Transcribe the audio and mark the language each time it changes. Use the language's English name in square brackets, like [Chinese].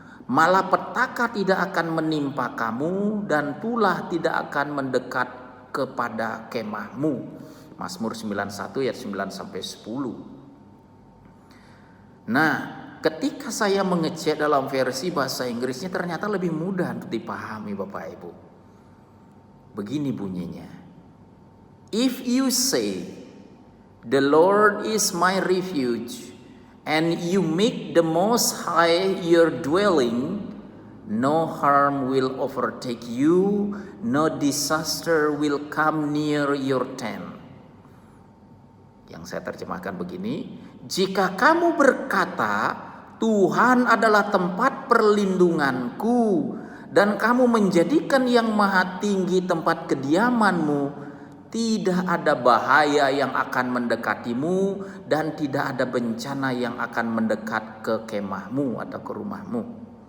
[Indonesian] malapetaka tidak akan menimpa kamu dan tulah tidak akan mendekat kepada kemahmu. Mazmur 91 ayat 9 sampai 10. Nah, ketika saya mengecek dalam versi bahasa Inggrisnya ternyata lebih mudah untuk dipahami Bapak Ibu. Begini bunyinya. [English] If you say, "The Lord is my refuge," and you make the Most High your dwelling, no harm will overtake you, no disaster will come near your tent. [Indonesian] Yang saya terjemahkan begini, jika kamu berkata, Tuhan adalah tempat perlindunganku, dan kamu menjadikan yang maha tinggi tempat kediamanmu, tidak ada bahaya yang akan mendekatimu dan tidak ada bencana yang akan mendekat ke kemahmu atau ke rumahmu.